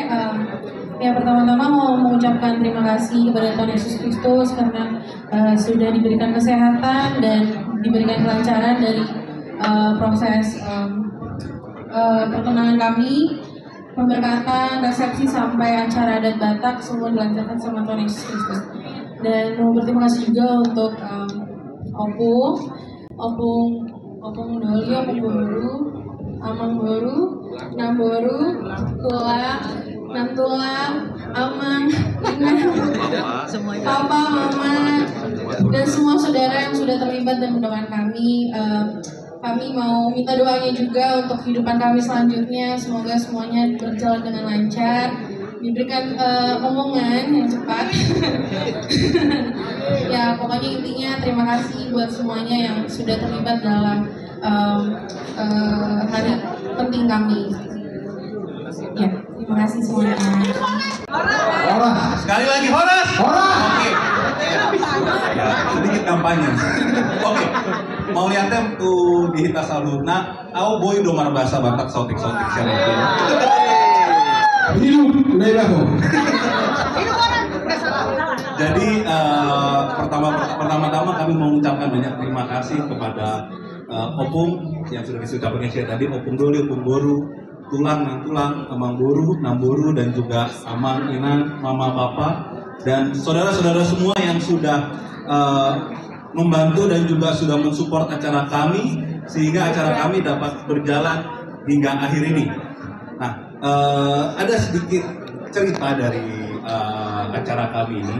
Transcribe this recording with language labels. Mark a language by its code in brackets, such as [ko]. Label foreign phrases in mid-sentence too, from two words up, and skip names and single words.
[id] Ya pertama-tama mau mengucapkan terima kasih kepada Tuhan Yesus Kristus karena sudah diberikan kesehatan dan diberikan kelancaran dari proses pertunangan kami, pemberkatan, resepsi sampai acara adat Batak semua dilancarkan sama Tuhan Yesus Kristus. Dan mau berterima kasih juga untuk Opung Doli, Opung Boru, Amang Boru, Namboru, Tulang, Nantulang, Amang, Papa, Mama, dan semua saudara yang sudah terlibat dan mendoakan kami. Kami mau minta doanya juga untuk kehidupan kami selanjutnya. Semoga semuanya berjalan dengan lancar, diberikan omongan yang cepat. Ya pokoknya intinya terima kasih buat semuanya yang sudah terlibat dalam hari penting kami. Ya, terima kasih semuanya. Horas. Sekali lagi Horas. Horas. Oke. Sedikit kampanye. Oke. Mau lihatnya tuh di Hita Saluna, [bbc] au boy domar bahasa Batak sautik-sautik [id] siapa itu. Hidup, udah. Jadi pertama-tama kami mengucapkan banyak terima kasih kepada Opung yang sudah disucapkan tadi, Opung Doli, Opung Boru, Tulang, Nantulang, Amang Boru, Namboru, dan juga Amang, Inan, Mama, Papa, dan saudara-saudara semua yang sudah membantu dan juga sudah mensupport acara kami sehingga acara kami dapat berjalan hingga akhir ini. Nah, ada sedikit cerita dari acara kami ini.